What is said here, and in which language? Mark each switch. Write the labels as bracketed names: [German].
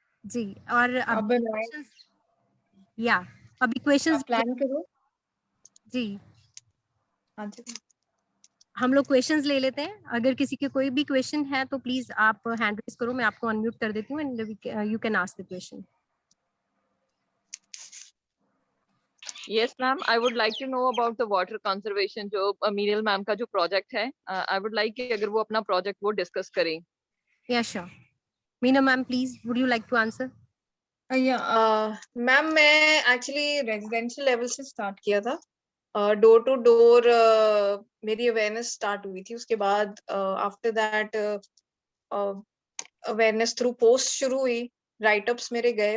[Hindi] जी। और अब या अभी क्वेश्चंस प्लान करो जी। हाँ जी, हम लोग क्वेश्चंस ले लेते हैं। अगर किसी के कोई भी क्वेश्चन है तो प्लीज आप हैंड रेज करो, मैं आपको अनम्यूट कर देती हूँ [English] And you can ask the question. Yes ma'am, I would like to know about the water conservation [Hindi] जो मीनल मैम का जो प्रोजेक्ट है। [English] I would like [Hindi] कि अगर वो अपना प्रोजेक्ट वो डिस्कस करें। [English] Yeah sure. [Hindi] Meena ma'am please, [English] would you like to answer? [Hindi] Ma'am मैं एक्चुअली रेजिडेंशियल लेवल से स्टार्ट किया था, डोर टू डोर मेरी अवेयरनेस स्टार्ट हुई थी। उसके बाद [English] after that [Hindi] awareness through post शुरू हुई, राइटअप्स मेरे गए।